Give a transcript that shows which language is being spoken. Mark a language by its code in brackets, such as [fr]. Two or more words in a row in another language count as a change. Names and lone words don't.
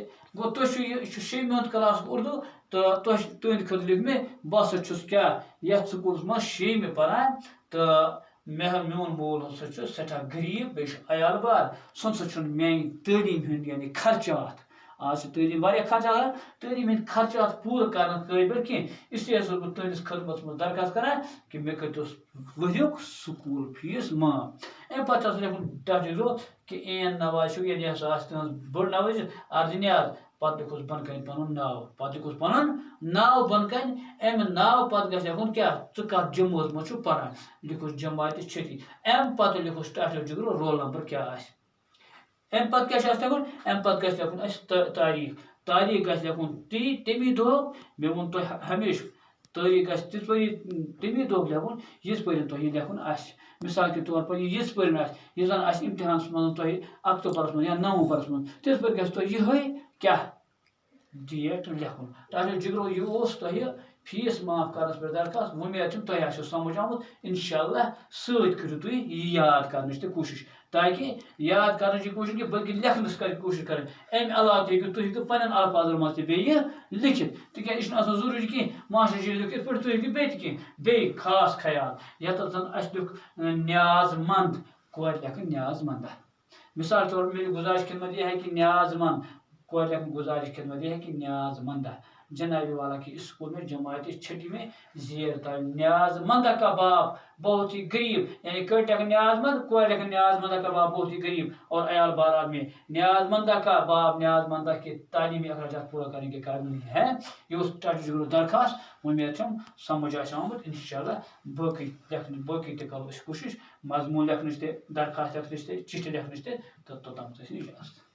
[ks] گوٚو تُہۍ چھُ یہ چھُ شیٚیمہِ ہُنٛد کلاس اردو تہٕ تُہنٛدِ خٲطرٕ لیکھ مےٚ بہٕ ہسا چھُس کیٛاہ یتھ سکوٗلس منٛز شیٚیمہِ پران تہٕ میون مول ہسا چھُ سٮ۪ٹھاہ غریٖب، بیٚیہِ چھُ عیال بار، سُہ نسا چھُنہٕ میانہِ تعلیٖم ہُنٛد یعنی خرچات، آز چھِ تعلیٖم واریاہ خرچات آسان، تعلیٖم ہٕنٛدۍ خرچات پوٗرٕ کرنہٕ قٲبل کینٛہہ، [ur] اس لیے [ks] چھُس بہٕ تُہنٛدِس خدمتس منٛز درخواست کران کہ مےٚ کٔرۍتو ؤریُک سکوٗل فیس معاف۔ امہِ پتہٕ چھُ آسان لیکھُن تتھ لیکھو کہ این نوازشُک یعنی ہسا آسہِ تٕہٕنٛز بٔڑ نوٲزش عرضی نیاز، پتہٕ لیکھوس بۄنہٕ کنہِ پنُن ناو، پتہٕ لیکھوس پنُن ناو بۄنہٕ کنہِ، امہِ ناو پتہٕ گژھِ لیکھُن کیٛاہ ژٕ کتھ جمٲژ منٛز چھُکھ پران، لیکھوس جماعت چھٹی، امہِ پتہٕ لیکھوس ٹاٹو جگرو رول نمبر کیٛاہ آسہِ۔ امہِ پتہٕ کیٛاہ چھُ اَسہِ لیکھُن، امہِ پتہٕ گژھِ لیکھُن اَسہِ تاریٖخ گژھِ لیکھُن تمی دۄہ، مےٚ ووٚن تۄہہِ ہمیشہِ تٲریٖخ گژھِ تِتھ پٲٹھۍ تمی دۄہ لیکھُن یِتھ پٲٹھۍ تۄہہِ لیکھُن آسہِ۔ [ur] مثال کے طور پر [ks] یِتھ پٲٹھۍ آسہِ یہِ زن آسہِ امتحانس منٛز تۄہہِ اکتوبرس منٛز یا نومبرس منٛز، تِتھ پٲٹھۍ گژھِ تۄہہِ یِہوٚے کیٛاہ ڈیٹ لیکھُن۔ ٹاٹو جگرو یہِ اوس تۄہہِ فیس معاف کرنس پٮ۪ٹھ درخواست۔ وۄمید چھم تۄہہِ آسیو سمجھ آمُت۔ انشاءاللہ سۭتۍ کٔرِو تُہۍ یہِ یاد کرنٕچ تہِ کوٗشش، تاکہ یاد کرنٕچ یہِ کوٗشش کہ بلکہ لیکھنس کر کوٗشش کرٕنۍ۔ امہِ علاوٕ تہِ ہیٚکِو تُہۍ ہیٚکِو پننٮ۪ن الفاظن منٛز تہِ بیٚیہِ لیکھِتھ، تِکیٛازِ یہِ چھُنہٕ آسان ضروٗری کینٛہہ ماسٹر جی لیوٚکھ یِتھ پٲٹھۍ تُہۍ ہیٚکِو بیٚیہِ تہِ کینٛہہ۔ بیٚیہِ خاص خیال یتھ زن اَسہِ لیوٚکھ نیاز مند، کورِ لیکھٕنۍ نیاز مندا۔ [ur] مثال کے طور پر میری گزارش خدمت یہ ہے کہ نیاز مند، [ks] کورِ لیکھٕنۍ [ur] گزارش خدمت یہ ہے کہ نیاز مندا جناب والا کی اسکول میں جماعت چھٹی میں زیر تعلیم۔ نیاز مندہ کا باپ بہت ہی غریب، یعنی [ks] کڑ لیکھن [ur] نیاز مند، [ks] کور لیکھن [ur] نیاز مندہ کا باپ بہت ہی غریب اور عیال بار آدمی۔ نیاز مندہ کا باپ نیاز مندہ کے تعلیمی اخراجات پورا کرنے کے قابل نہیں ہے۔ [ks] یہ اس ٹاٹو جگرو درخواست، امید چھم سمجھ آسہِ آمُت۔ انشاءاللہ باقی تہِ کرو أسۍ کوٗشش مضمون لیکھنٕچ تہِ، درخواست لیکھنٕچ تہِ، چٹھِ لیکھنٕچ تہِ، تہٕ توٚتام اجازت۔